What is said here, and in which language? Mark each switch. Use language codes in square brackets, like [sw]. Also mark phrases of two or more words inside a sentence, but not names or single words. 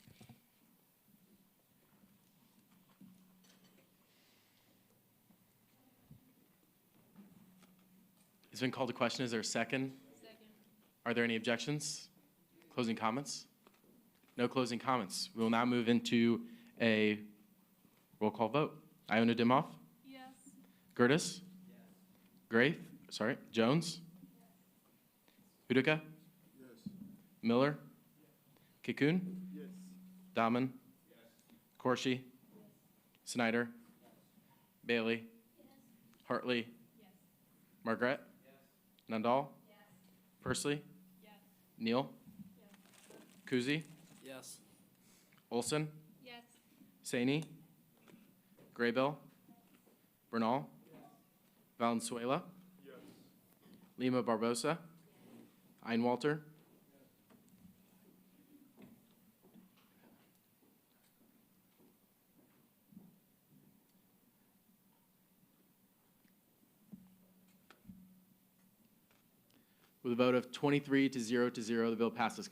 [en] It's been called to question. Is there a second? Second. Are there any objections? Closing comments? No closing comments. We will now move into a roll call vote. Iona Dimoff? Yes. Gertis? Yes. Jones? Yes. Utica? Yes. Miller? Kikun? Yes. Daman? Yes. Corshi? Yes. Snyder? Yes. Bailey? Yes. Hartley? Yes. Margaret? Yes. Nandal? Yes. Persley? Yes. Neal? Yes. Kuzi? Yes. Olson? Yes. Saini? Graybill? Bernal? Yes. Valenzuela? Yes. Lima Barbosa? Einwalter? With a vote of 23 to 0 to 0, the bill passes.